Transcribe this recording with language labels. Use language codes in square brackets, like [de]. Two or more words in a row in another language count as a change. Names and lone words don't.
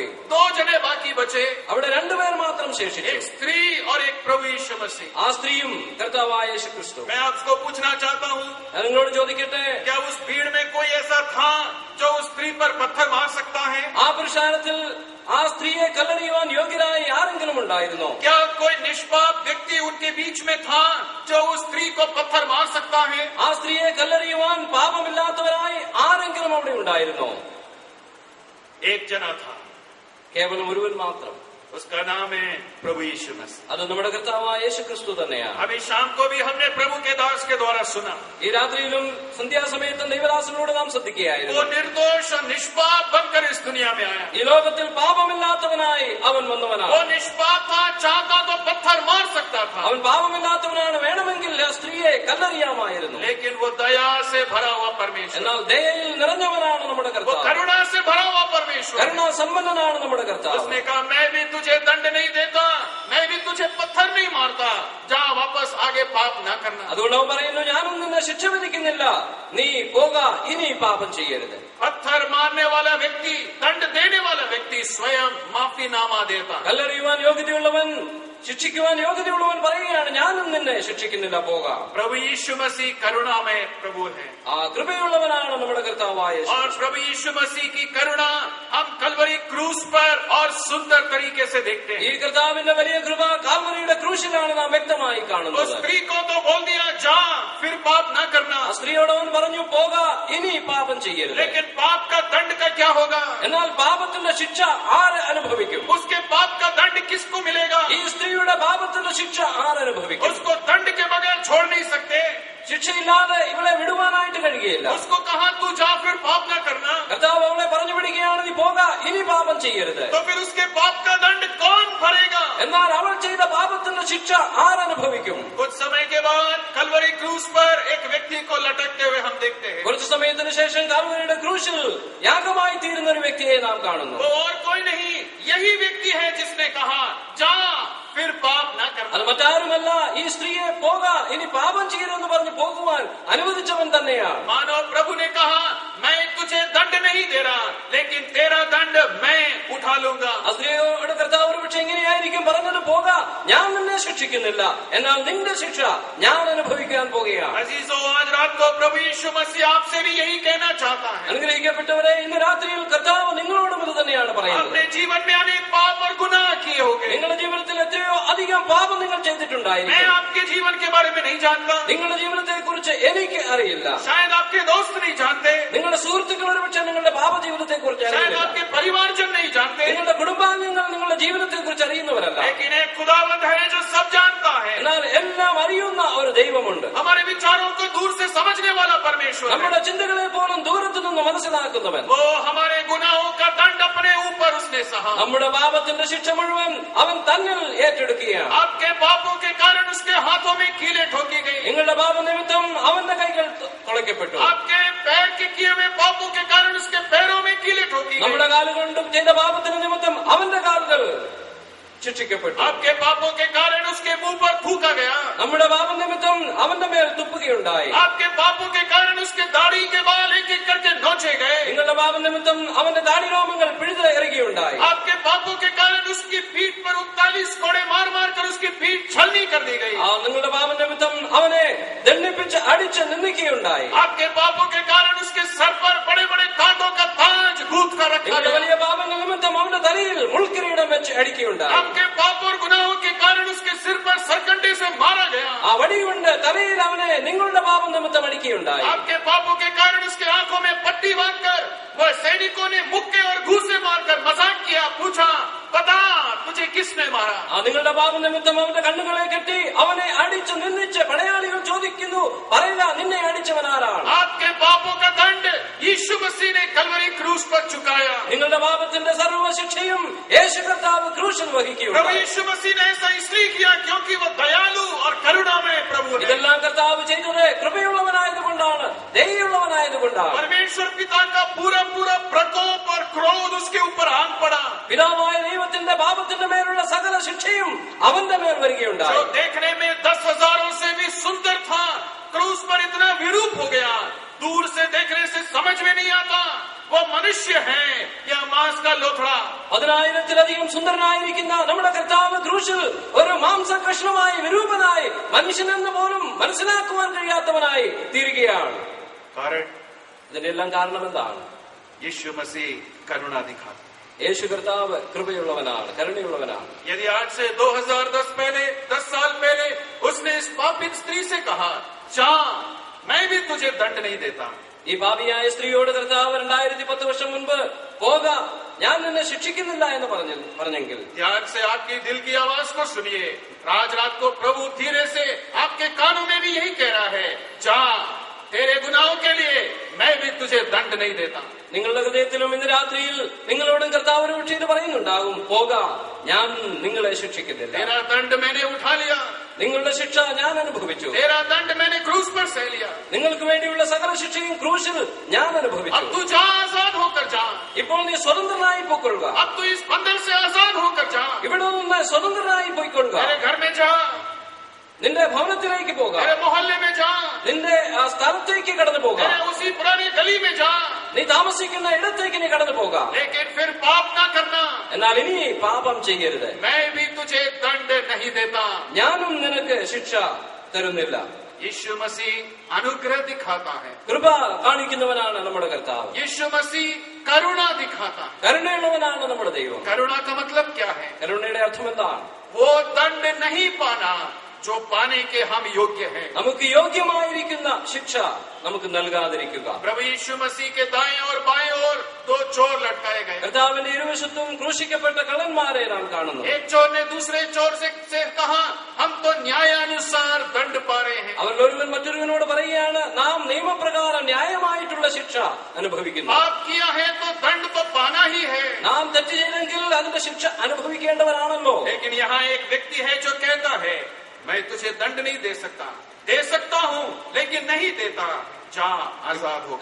[hi] 2 जने बाकी बचे, [ml] അവിടെ 2 പേർ മാത്രം ശേഷിച്ചു. [hi] एक स्त्री और एक प्रभु यीशु मसीह। [ml] ആ സ്ത്രീയും കർത്താവായ യേശു ക്രിസ്തു. [hi] मैं आपको पूछना चाहता हूँ, [ml] ഞാൻ നിങ്ങളോട് ചോദിക്കട്ടെ, [hi] क्या उस भीड़ में कोई ऐसा था जो उस स्त्री पर पत्थर मार सकता है? [ml] ആ പുരുഷാരത്തിൽ ആ സ്ത്രീയെ കല്ലെറിയുവാൻ യോഗ്യരായി ആരെങ്കിലും ഉണ്ടായിരുന്നോ? [hi] क्या कोई निष्पाप व्यक्ति उनके बीच में था जो उस स्त्री को पत्थर मार सकता है? [ml] ആ സ്ത്രീയെ കല്ലെറിയുവാൻ പാപമില്ലാത്തവരായി ആരെങ്കിലും അവിടെ ഉണ്ടായിരുന്നോ? [hi] एक जना था, [ml] കേവലം ഒരുവൻ മാത്രം. [hi] उसका नाम है प्रभु यीशु मसीह। [ml] അത് നമ്മുടെ കർത്താവായ യേശു ക്രിസ്തു തന്നെയാണ്. [hi] अभी शाम को भी हमने प्रभु के दास के द्वारा सुना, [ml] ഈ രാത്രിയിലും സന്ധ്യാസമയത്ത് ദൈവദാസനോട് നാം [hi] वो [ml] ശ്രദ്ധിക്കുകയായിരുന്നു. [hi] निर्दोष और निष्पाप बनकर इस दुनिया में आया। [ml] ഈ ലോകത്തിൽ പാപമില്ലാത്തവനായി അവൻ [hi] वो [ml] വന്നവനാണ്. [hi] निष्पाप था, चाहता तो पत्थर मार सकता था, [ml] അവൻ പാപമില്ലാത്തവനാണ്, വേണമെങ്കിൽ ആ സ്ത്രീയെ കല്ലെറിയാമായിരുന്നു. [hi] लेकिन वो दया से भरा हुआ परमेश्वर, [ml] എന്നാൽ ദയയിൽ നിറഞ്ഞവനാണ് നമ്മുടെ [hi] वो [ml] കർത്താവ്. [hi] करुणा से भरा हुआ परमेश्वर। [ml] കരുണാ സമ്പന്നനാണ് നമ്മുടെ കർത്താവ്. [hi] उसने कहा, मैं भी तुझे दंड नहीं देता, मैं भी तुझे पत्थर नहीं मारता, जा वापस आगे पाप ना करना। [ml] അതുകൊണ്ട് അവൻ പറയുന്നു, ഞാനും നിന്നെ ശിക്ഷ വിധിക്കുന്നില്ല, നീ പോക, ഇനി പാപം ചെയ്യരുത്. [hi] पत्थर मारने वाला व्यक्ति, दंड देने वाला व्यक्ति स्वयं माफीनामा देता। [ml] കല്ലെറിയുവാൻ യോഗ്യതയുള്ളവൻ, ശിക്ഷിക്കുവാൻ യോഗ്യതയുള്ളവൻ പറയുകയാണ്, ഞാനും നിന്നെ ശിക്ഷിക്കുന്നില്ല, പോകാം. [hi] प्रभु यीशु मसीह करुणामय प्रभु है, [ml] ആ കൃപയുള്ളവനാണ് നമ്മുടെ കർത്താവായ യേശു. [hi] और प्रभु यीशु मसीह की करुणा हम कलवरी क्रूस पर और सुंदर तरीके से देखते [ml] ഈ [hi] हैं। [ml] കർത്താവിന്റെ വലിയ കൃപ കാൽവരിയുടെ ക്രൂശിൽ ക്രൂശിലാണ് നാം വ്യക്തമായി [hi] उस [ml] കാണുന്നത്. [hi] स्त्री को तो बोल दिया जा फिर पाप ना करना, [ml] ആ സ്ത്രീയോട് അവൻ പറഞ്ഞു, പോക, ഇനി പാപം ചെയ്യരുത്. [hi] लेकिन पाप का दंड का क्या होगा? [ml] എന്നാൽ പാപത്തിന്റെ ശിക്ഷ ആര് അനുഭവിക്കും? [hi] उसके पाप का दंड किसको मिलेगा? [ml] ഈ സ്ത്രീയുടെ പാപത്തിന്റെ ശിക്ഷ ആരനുഭവിക്കും? [hi] उसको दंड के बगैर छोड़ नहीं सकते. [ml] ശിക്ഷയില്ലാതെ ഇവളെ വിടുവാനായിട്ട് കഴിയുകയില്ല. [hi] उसको कहा तू जा फिर पाप ना करना, [ml] കർത്താവ് അവളെ പറഞ്ഞു വിടുകയാണ്, നീ പോക, ഇനി പാപം ചെയ്യരുത്. [hi] तो फिर उसके पाप का दंड कौन भरेगा? [ml] എന്നാൽ അവൾ ചെയ്ത പാപത്തിന്റെ ശിക്ഷ ആരനുഭവിക്കും? [hi] कुछ समय के बाद कलवरी क्रूस पर एक व्यक्ति को लटकते हुए हम देखते हैं. [ml] കുറച്ചു സമയത്തിന് ശേഷം കാൽവരിയുടെ ക്രൂശിൽ യാഗമായി തീരുന്ന ഒരു വ്യക്തിയെ നാം കാണുന്നു. [hi] वो और कोई नहीं, यही व्यक्ति है जिसने कहा जा फिर पाप ना [ml] അത് [hi] करना. [ml] മറ്റാരുമല്ല, ഈ സ്ത്രീയെ പോക, ഇനി പാപം ചെയ്യരുതെന്ന് പറഞ്ഞ് പോകുവാൻ അനുവദിച്ചവൻ തന്നെയാണ്. [hi] मानो प्रभु ने कहा मैं तुझे दंड नहीं दे रहा, लेकिन तेरा दंड मैं उठा लूंगा. [ml] ആ സ്ത്രീയോട് കർത്താവ് ഒരു പക്ഷെ എങ്ങനെയായിരിക്കും പറഞ്ഞത്, പോക, ഞാൻ നിന്നെ ശിക്ഷിക്കുന്നില്ല, എന്നാൽ നിന്റെ ശിക്ഷ ഞാൻ അനുഭവിക്കാൻ പോകുകയാണ്. [hi] अजीजों, आज रात को प्रभु यीशु मसीह आपसे भी यही कहना चाहता है. [ml] അനുഗ്രഹിക്കപ്പെട്ടവരെ, ഇന്ന് രാത്രിയിൽ കർത്താവ് നിങ്ങളോടും ഇത് തന്നെയാണ് പറയുന്നത്. [hi] अपने जीवन में अनेक पाप और गुनाह किए होंगे. [ml] നിങ്ങളുടെ ജീവിതത്തിൽ എത്രയോ അധികം പാപം നിങ്ങൾ ചെയ്തിട്ടുണ്ടായിരിക്കും. [hi] मैं आपके जीवन के बारे में नहीं जानता, [ml] നിങ്ങളുടെ ജീവിതത്തെ കുറിച്ച് എനിക്ക് അറിയില്ല. [hi] शायद आपके दोस्त नहीं जानते, [ml] നിങ്ങളുടെ സുഹൃത്തുക്കൾ ഒരുപക്ഷെ നിങ്ങളുടെ പാപ ജീവിതത്തെ കുറിച്ച് [hi] शायद [ml] അറിയില്ല. [hi] आपके परिवारजन नहीं जानते, [ml] നിങ്ങളുടെ കുടുംബാംഗങ്ങൾ നിങ്ങളുടെ ജീവിതത്തെ കുറിച്ച് അറിയുന്നവരല്ല. [hi] लेकिन एक खुदावंद है जो सब जानता है. [ml] എന്നാൽ എല്ലാം അറിയുന്ന ഒരു ദൈവമുണ്ട്. [hi] हमारे विचारों को दूर से समझने वाला परमेश्वर है. [ml] നമ്മുടെ ചിന്തകളെ പോലും ദൂരത്തു നിന്ന് മനസ്സിലാക്കുന്നവൻ. [hi] वो हमारे गुनाहों का दंड अपने ऊपर उसने सहा. [ml] നമ്മുടെ പാപത്തിന്റെ ശിക്ഷ മുഴുവൻ അവൻ തന്നിൽ ഏറ്റെടുക്കുകയാണ്. [hi] आपके पापों के कारण उसके हाथों में कीलें ठोकी गई. [ml] നിങ്ങളുടെ പാപ നിമിത്തം അവന്റെ കൈകൾ തുളയ്ക്കപ്പെട്ടു. [hi] आपके पैर के किए हुए पापों के कारण उसके पैरों में कीलें ठोकी [ml] നമ്മുടെ [hi] गई. [ml] കാലുകൊണ്ടും ചെയ്ത പാപത്തിന് നിമിത്തം അവന്റെ കാലുകൾ ശിക്ഷിക്കപ്പെട്ടു. [hi] आपके पापों के कारण उसके मुंह पर थूका गया. [ml] നമ്മുടെ പാപ നിമിത്തം അവന്റെ മേൽ തുപ്പുകയുണ്ടായി. [hi] आपके पापों के कारण उसके दाढ़ी के बाल एक एक करके नोचे गए. [ml] നിങ്ങളുടെ പാപ നിമിത്തം അവന്റെ താടിരോമങ്ങൾ പിഴുത് എറിയുകയുണ്ടായി. [hi] आपके पापों के कारण उसकी पीठ पर 39 कोड़े मार मार कर उसकी पीठ छलनी कर दी गई. [ml] നിങ്ങളുടെ പാപ നിമിത്തം അവനെ ദണ്ഡിപ്പിച്ച് അടിച്ച് നിന്ദിക്കുകയുണ്ടായി. [hi] आपके पापों के कारण उसके सर पर बड़े बड़े कांटों का ताज गूंथ कर रखा [ml] നിങ്ങളുടെ [hi] गया. [ml] വലിയ പാപങ്ങൾ നിമിത്തം അവന്റെ തലയിൽ മുൾക്കിരീടം വെച്ച് അടിക്കുകയുണ്ടായി. [hi] आपके पाप और गुनाहों के कारण उसके सिर पर सरकंडे से मारा गया. [ml] ആ വടികൊണ്ട് തലയിൽ അവനെ നിങ്ങളുടെ പാപം നിമിത്തം അടിക്കുകയുണ്ടായി. [hi] आपके पापों के कारण उसके आंखों में पट्टी बांधकर वह सैनिकों ने मुक्के और घूसे मारकर मजाक किया. पूछा बता तुझे किसने मारा? [ml] നിങ്ങളുടെ പാപ നിമിത്തം അവന്റെ കണ്ണുകളെ കെട്ടി അവനെ അടിച്ച് നിന്ദിച്ച് പടയാളികൾ ചോദിക്കുന്നു, പറയുക, നിന്നെ അടിച്ചവൻ ആരാണ്? [hi] आपके पापों का दंड यीशु मसीह ने कलवरी क्रूस पर चुकाया. [ml] നിങ്ങളുടെ പാപത്തിന്റെ സർവ്വ ശിക്ഷയും യേശു കർത്താവ് ക്രൂശിൽ [hi] प्रभु [ml] വഹിക്കുകയുണ്ടായി. [hi] यीशु मसीह ने ऐसा इसलिए किया क्योंकि वो दयालु और करुणामय प्रभु है. [ml] ഇതെല്ലാം കർത്താവ് ചെയ്തത് കൃപയുള്ളവനായതുകൊണ്ടാണ്, ദയയുള്ളവനായതുകൊണ്ടാണ്. [hi] परमेश्वर पिता का पूरा पूरा प्रकोप और क्रोध उसके ऊपर आन पड़ा. [ml] പിതാവായ ദൈവത്തിന്റെ പാപത്തിന്റെ മേലുള്ള സകല ശിക്ഷയും അവന്റെ മേൽ വരികയുണ്ടായി. [hi] जो देखने में 10,000 से भी सुंदर था, क्रूस पर इतना विरूप हो गया, दूर से देखने से समझ में नहीं आता वो मनुष्य है या मांस का लोथड़ा. [ml] 10,000-ത്തിലധികം സുന്ദരനായിരിക്കുന്ന നമ്മുടെ കർത്താവ് ക്രൂശിൽ ഒരു മാംസകഷ്ണമായി വിരൂപനായി മനുഷ്യനെന്ന് പോലും മനസ്സിലാക്കുവാൻ കഴിയാത്തവനായി തീരുകയാണ്. [hi] कारण [ml] ഇതിന്റെ എല്ലാം കാരണം എന്താണ്? [hi] यीशु मसीह करुणा दिखा. [ml] യേശു കർത്താവ് കൃപയുള്ളവനാണ്, കരുണയുള്ളവനാണ്. [hi] यदि आज से 10 साल पहले उसने इस पापित स्त्री से कहा जा मैं भी तुझे दंड नहीं देता, [ml] ഈ പാപിയായ സ്ത്രീയോട് കർത്താവ് 2010 വർഷം മുൻപ് പോക, ഞാൻ നിന്നെ ശിക്ഷിക്കുന്നില്ല എന്ന് പറഞ്ഞെങ്കിൽ [hi] ध्यान से आपकी दिल की आवाज को सुनिए. आज रात को प्रभु धीरे से आपके कानों में भी यही कह रहा है, जा तेरे गुनाहों के लिए मैं भी तुझे दंड नहीं देता. [ml] നിങ്ങളുടെ ഹൃദയത്തിലും ഇന്ന് രാത്രിയിൽ നിങ്ങളോടും കർത്താവ് ഒരു പക്ഷേ ഇത് പറയുന്നുണ്ടാകും, പോക, ഞാൻ നിങ്ങളെ ശിക്ഷിക്കുന്നില്ല. [hi] तेरा दंड मैंने उठा लिया, [ml] നിങ്ങളുടെ ശിക്ഷ ഞാൻ അനുഭവിച്ചു. [hi] तेरा दंड मैंने क्रूस पर सह लिया. [ml] നിങ്ങൾക്ക് വേണ്ടിയുള്ള സകല ശിക്ഷയും ക്രൂശിൽ ഞാൻ അനുഭവിച്ചു. [hi] अब तू जा, आजाद होकर जा. [ml] ഇപ്പോൾ നീ സ്വതന്ത്രനായി പോയിക്കൊള്ളുക. [hi] अब तू इस बंधन से आजाद होकर जा. [ml] ഇവിടെ നിന്ന് സ്വതന്ത്രനായി പോയിക്കൊള്ളുക. [hi] मेरे घर में जा, [ml] നിന്റെ ഭവനത്തിലേക്ക് പോക, [hi] मेरे मोहल्ले में जा, [ml] നിന്റെ ആ സ്ഥലത്തേക്ക് കടന്നു പോക, [hi] मेरे उसी पुरानी गली में जा, [ml] നീ താമസിക്കുന്ന ഇടത്തേക്ക് നീ കടന്നു പോക. [hi] लेकिन फिर पाप ना करना. [ml] എന്നാൽ ഇനി പാപം ചെയ്യരുത്. [hi] मैं भी तुझे दंड नहीं देता. [ml] ഞാനും നിനക്ക് ശിക്ഷ തരുന്നില്ല. [hi] यीशु मसीह अनुग्रह दिखाता है. [ml] കൃപ കാണിക്കുന്നവനാണ് നമ്മുടെ കർത്താവ്. [hi] यीशु मसीह करुणा दिखाता है. [ml] കരുണയുള്ളവനാണ് നമ്മുടെ ദൈവം. [hi] करुणा का मतलब क्या है? [ml] കരുണയുടെ അർത്ഥം എന്താണ്? [hi] वो दंड नहीं पाना जो पाने के हम योग्य हैं। [ml] നമുക്ക് യോഗ്യമായിരിക്കുന്ന ശിക്ഷ നമുക്ക് നൽകാതിരിക്കുക. [hi] प्रभु यीशु मसीह के दाएं और बाएं ओर दो चोर लटकाए गए। [ml] കർത്താവിന്റെ ഇരുവശത്തും ക്രൂശിക്കപ്പെട്ട കള്ളന്മാരെ നാം കാണുന്നു. [hi] एक चोर ने दूसरे चोर से कहा, हम तो न्यायानुसार दंड पा रहे हैं। [ml] അവരിൽ ഒരുവൻ മറ്റൊരുവനോട് പറയുകയാണ്, നാം നിയമപ്രകാരം ന്യായമായിട്ടുള്ള ശിക്ഷ അനുഭവിക്കുന്നു. [hi] पाप किया है तो दंड तो पाना ही है। [ml] നാം തെറ്റ് ചെയ്തെങ്കിൽ അതിന്റെ ശിക്ഷ അനുഭവിക്കേണ്ടവരാണല്ലോ. [hi] लेकिन यहाँ एक व्यक्ति है जो कहता है, मैं तुझे दंड नहीं दे सकता हूँ लेकिन नहीं देता, जा आजाद हो।